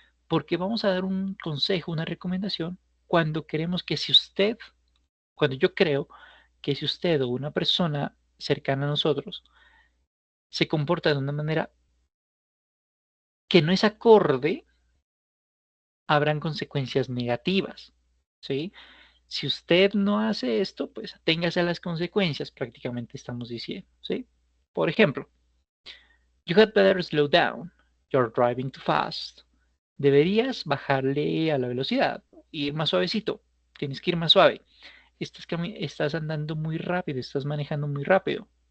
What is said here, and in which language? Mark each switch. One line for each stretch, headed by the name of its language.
Spanish: Porque vamos a dar un consejo, una recomendación, cuando queremos que si usted, cuando yo creo que si usted o una persona cercana a nosotros se comporta de una manera que no es acorde, habrán consecuencias negativas. ¿Sí? Si usted no hace esto, pues téngase a las consecuencias, prácticamente estamos diciendo, ¿sí? Por ejemplo,
English: you had better slow down. You're driving too fast.
Spanish: Deberías bajarle a la velocidad, ir más suavecito. Tienes que ir más suave. Estás andando muy rápido, estás manejando muy rápido.